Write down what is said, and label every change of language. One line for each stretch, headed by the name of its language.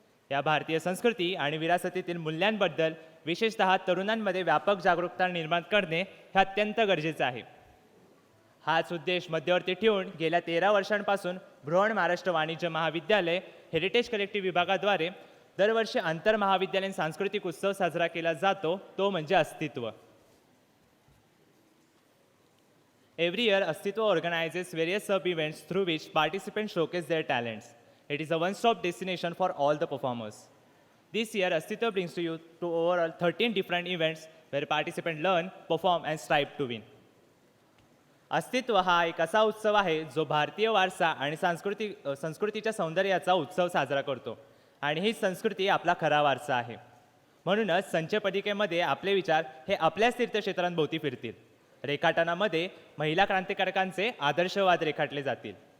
Marathi: या भारतीय संस्कृती आणि विरासतीतील मूल्यांबद्दल विशेषतः तरुणांमध्ये व्यापक जागरूकता निर्माण करणे हे अत्यंत गरजेचे आहे. हाच उद्देश मध्यवर्ती ठेवून गेल्या 13 वर्षांपासून बृहन महाराष्ट्र वाणिज्य महाविद्यालय हेरिटेज कलेक्टिव्ह विभागाद्वारे दरवर्षी आंतर महाविद्यालयीन सांस्कृतिक उत्सव साजरा केला जातो, तो म्हणजे अस्तित्व.
English: Every year, AstitvA organizes various sub-events through which participants showcase their talents. It is a one-stop destination for all the performers. This year, AstitvA brings to you overall 13 different events where participants learn, perform, and strive to win.
Marathi: अस्तित्व हा एक असा उत्सव आहे जो भारतीय वारसा आणि संस्कृतीच्या सौंदर्याचा उत्सव साजरा करतो, आणि ही संस्कृती आपला खरा वारसा आहे. म्हणूनच संचयपदिकेमध्ये आपले विचार हे आपल्याच तीर्थक्षेत्रांभोवती फिरतील. रेखाटनामध्ये महिला क्रांतिकारकांचे आदर्शवाद रेखाटले जातील.